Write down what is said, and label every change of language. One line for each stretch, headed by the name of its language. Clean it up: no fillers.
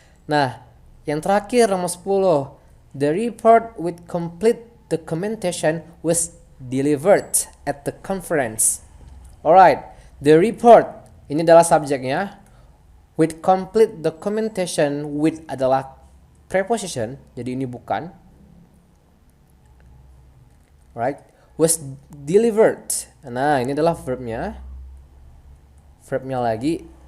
Indonesian: Nah, yang terakhir nomor 10.
English: The report with complete documentation was delivered at the conference.
Indonesian: Alright,
English: the report
Indonesian: ini adalah subjeknya.
English: With complete documentation,
Indonesian: with adalah preposition, jadi ini bukan. Right,
English: was delivered.
Indonesian: Nah, ini adalah verbnya. verbnya lagi.